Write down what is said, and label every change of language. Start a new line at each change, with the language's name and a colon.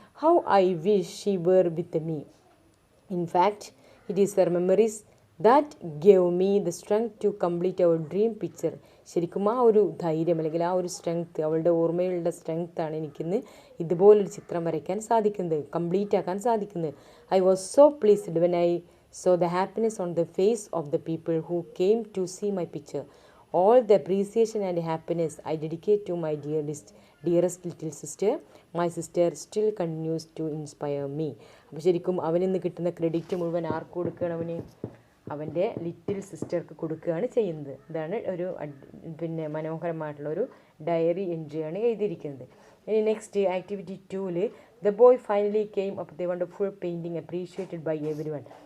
English: How I wish she were with me. In fact it is her memories that gave me the strength to complete our dream picture.
Malayalam: ശരിക്കും ആ ഒരു ധൈര്യം അല്ലെങ്കിൽ ആ ഒരു strength, അവളുടെ ഓർമ്മകളുടെ സ്ട്രെങ്ത്താണ് എനിക്കിന്ന് ഇതുപോലൊരു ചിത്രം വരയ്ക്കാൻ സാധിക്കുന്നത്, കംപ്ലീറ്റ് ആക്കാൻ സാധിക്കുന്നത്.
English: I was so pleased when I saw the happiness on the face of the people who came to see my picture. All the appreciation and happiness I dedicate to my dearest little sister. My sister still continues to inspire me.
Malayalam: അപ്പോൾ ശരിക്കും അവനിന്ന് കിട്ടുന്ന credit മുഴുവൻ ആർക്ക് കൊടുക്കുകയാണ്? അവൻ്റെ little സിസ്റ്റർക്ക് കൊടുക്കുകയാണ് ചെയ്യുന്നത്. ഇതാണ് ഒരു മനോഹരമായിട്ടുള്ള ഒരു ഡയറി എൻട്രിയാണ് എഴുതിയിരിക്കുന്നത്. ഇനി
English: Next activity 2-ൽ the boy finally came up the wonderful painting appreciated by everyone.